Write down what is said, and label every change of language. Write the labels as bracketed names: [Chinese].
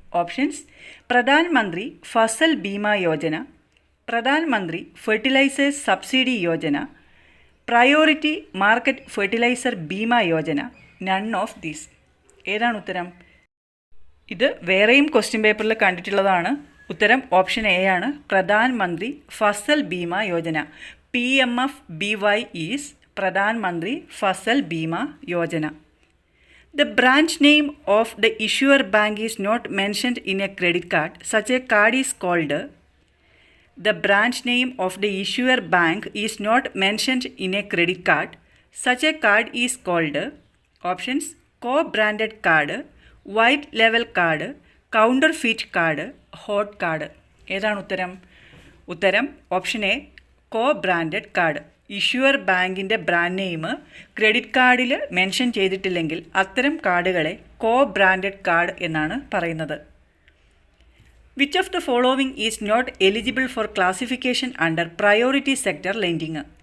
[Malayalam] Options: Pradhan മന്ത്രി ഫസൽ ബീമ യോജന, പ്രധാൻ മന്ത്രി fertilisers subsidy Yojana, priority market fertiliser Bima Yojana, [English] None of these. [Malayalam] ഏതാണ് ഉത്തരം? ഇത് വേറെയും ക്വസ്റ്റ്യൻ പേപ്പറിൽ കണ്ടിട്ടുള്ളതാണ്. ഉത്തരം ഓപ്ഷൻ എ ആണ്, പ്രധാൻ മന്ത്രി ഫസൽ ബീമ യോജന. [English] PMFBY is Pradhan Mantri Fasal Bima Yojana. The branch name of the issuer bank is not mentioned in a credit card. Such a card is called. The branch name of the issuer bank is not mentioned in a credit card. Such a card is called. Options: co-branded card, white label card, counterfeit card, hot card. [Malayalam] ഏതാണ് ഉത്തരം? ഉത്തരം option A, co-branded card. Issuer ബാങ്കിൻ്റെ brand name credit കാർഡിൽ mention ചെയ്തിട്ടില്ലെങ്കിൽ അത്തരം കാർഡുകളെ കോ branded card എന്നാണ് പറയുന്നത്. [English] Which of the following is not eligible for classification under priority sector lending?